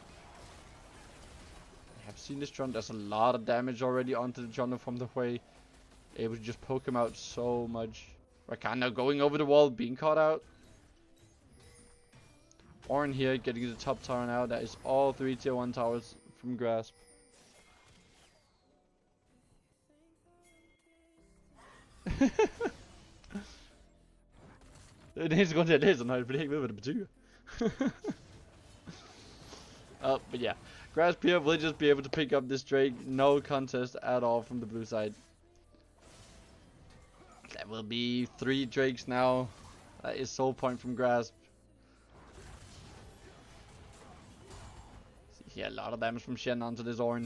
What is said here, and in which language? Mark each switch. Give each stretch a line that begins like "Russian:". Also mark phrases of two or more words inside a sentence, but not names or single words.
English: I have seen this Trundle. There's a lot of damage already onto the Trundle from the Hui. Able to just poke him out so much. Rakan now going over the wall, being caught out. Ornn here getting the top tower now. That is all 3 tier 1 towers from Grasp.
Danish: Det eneste grund til at jeg læser den højt, fordi jeg ikke ved, hvad det betyder.
English: But yeah, Grasp here will just be able to pick up this Drake. No contest at all from the blue side. That will be 3 Drakes now. That is soul point from Grasp. See here, a lot of damage from Shen onto this Ornn.